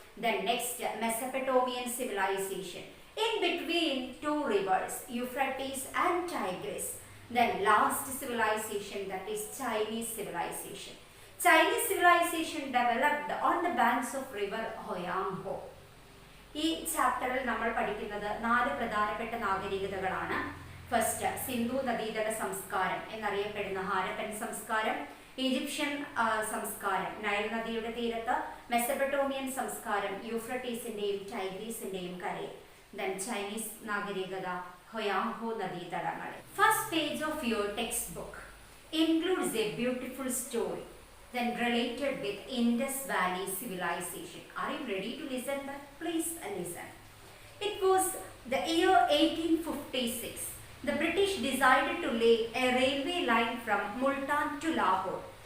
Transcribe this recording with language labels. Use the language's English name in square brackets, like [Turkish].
[English] Then next, Mesopotamian civilization in between 2 rivers, Euphrates and Tigris. Then last civilization, that is Chinese civilization. Chinese civilization developed on the banks of river Huanghe. [Malayalam] ഈ ചാപ്റ്ററിൽ നമ്മൾ പഠിക്കുന്നത് 4 പ്രധാനപ്പെട്ട നാഗരികതകളാണ്. First, Sindhu നദീതട സംസ്കാരം എന്നറിയപ്പെടുന്ന ഹാരപ്പൻ സംസ്കാരം, ഈജിപ്ഷ്യൻ സംസ്കാരം നൈൽ നദിയുടെ തീരത്ത്, മെസപ്പൊട്ടോമിയൻ സംസ്കാരം യൂഫ്രട്ടീസിന്റെയും ടൈഗ്രീസിന്റെയും കരയിൽ, then Chinese നാഗരികത Hwang Ho നദീതടങ്ങൾ. [English] First page of your textbook includes a beautiful story then related with Indus Valley civilization. Are you ready to listen that? Please listen. It was the year 1856. The British decided to lay a railway line from Multan to Lahore.